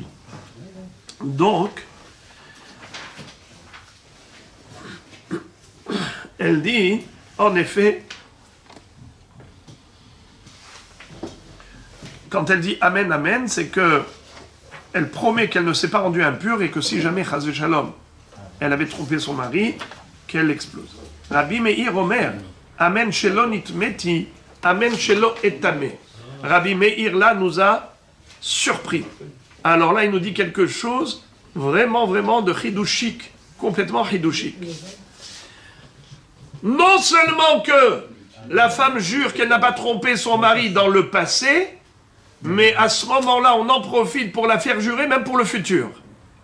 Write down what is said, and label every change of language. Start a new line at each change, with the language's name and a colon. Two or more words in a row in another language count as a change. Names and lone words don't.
French: Donc, elle dit, en effet, quand elle dit Amen, Amen, c'est que elle promet qu'elle ne s'est pas rendue impure et que si jamais,
Hebrew: חס ושלום,
French: elle avait trompé son mari, qu'elle explose.
Hebrew: רבי מאיר אומר, אמן שלא נטמאתי, אמן שלא אטמא.
French: Rabbi Meir là nous a surpris. Alors là, il nous dit quelque chose vraiment, vraiment de chidouchik, complètement chidouchik. Non seulement que la femme jure qu'elle n'a pas trompé son mari dans le passé, mais à ce moment-là, on en profite pour la faire jurer, même pour le futur.